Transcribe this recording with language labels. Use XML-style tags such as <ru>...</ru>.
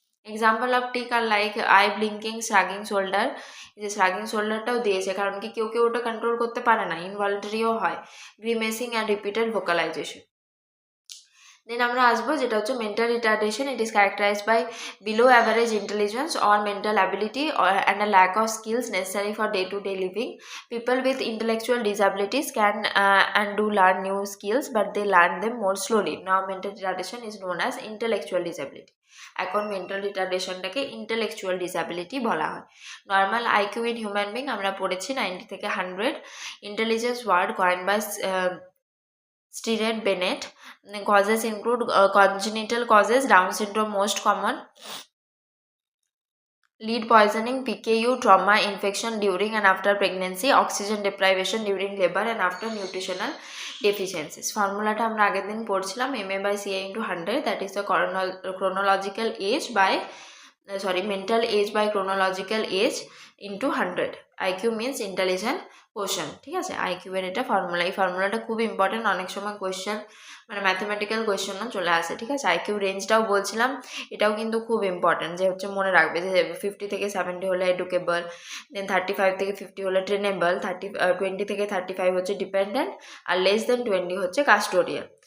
<en>example of tic or like eye blinking, shrugging shoulder,</en> <bn>যে শ্রাগিং শোল্ডারটাও দিয়েছে, কারণ কি কেউ কেউ ওটা কন্ট্রোল করতে পারে না, ইনভলেন্টারিও হয়।</bn> <en>Grimacing and repeated vocalisation.</en> <bn>দেন আমরা আসবো যেটা হচ্ছে mental retardation.</bn> <en>It is characterised by below average intelligence or mental ability and a lack of skills necessary for day to day living. People with intellectual disabilities can and do learn new skills, but they learn them more slowly. Now mental retardation is known as intellectual disability.</en> <bn>এখন mental রিটার্ডেশনটাকে intellectual disability বলা হয়।</bn> <en>normal IQ in human being</en> <bn>আমরা পড়েছি 90 থেকে 100।</bn> <en>Intelligence word coined by Stiret Bennett. Causes include congenital causes, Down syndrome most common, lead poisoning, PKU, trauma, infection during and after pregnancy, oxygen deprivation during labor and after nutritional deficiencies.</en> <bn>ফর্মুলাটা আমরা আগের দিন পড়ছিলাম,</bn> <en>MA/CA into 100, that is the chronological age by mental age by chronological age into 100. IQ means intelligent</en> <bn>question, ঠিক আছে, IQ এর এটা formula, এই ফর্মুলাটা খুব ইম্পর্টেন্ট, অনেক সময় কোয়েশ্চেন মানে ম্যাথমেটিক্যাল কোয়েশ্চেনও চলে আসে, ঠিক আছে। আইকিউ রেঞ্জটাও বলছিলাম, এটাও কিন্তু খুব ইম্পর্টেন্ট, যে হচ্ছে মনে রাখবে যে 50 থেকে 70 হলে এডুকেবল, দেন 35 থেকে 50 হলে ট্রেনেবল, 20 থেকে 35 হচ্ছে ডিপেন্ডেন্ট, আর লেস দেন 20 হচ্ছে কাস্টোডিয়াল।</bn>